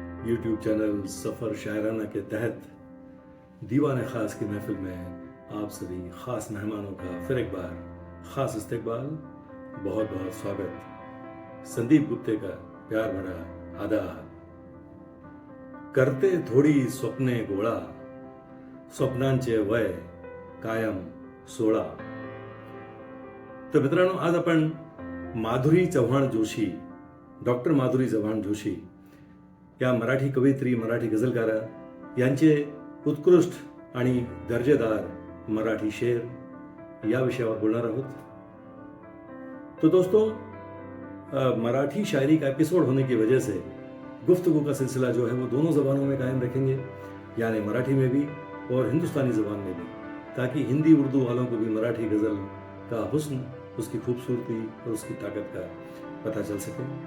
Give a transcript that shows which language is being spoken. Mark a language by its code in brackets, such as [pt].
[hi] YouTube channel सफ़र शायराना के तहत दीवान ख़ास की महफिल में आप सभी ख़ास मेहमानों का फिर एक बार ख़ास इस्तकबाल, बहुत बहुत स्वागत. संदीप गुप्ते का प्यार भरा आदाब. [mr] करते थोडी स्वप्ने गोळा, स्वप्नांचे वय कायम 16. तर मित्रांनो, आज आपण माधुरी चव्हाण जोशी, डॉक्टर माधुरी चव्हाण जोशी या मराठी कवयित्री, मराठी गझलकारा यांचे उत्कृष्ट आणि दर्जेदार मराठी शेर या विषयावर बोलणार आहोत. [hi] तो दोस्तों, मराठी शायरी का एपिसोड होने की वजह से गुफ्तगू का सिलसिला जो है वो दोनों ज़बानों में कायम रखेंगे, यानी मराठी में भी और हिंदुस्तानी ज़बान में भी, ताकि हिंदी उर्दू वालों को भी मराठी गज़ल का हुस्न, उसकी खूबसूरती और उसकी ताकत का पता चल सके.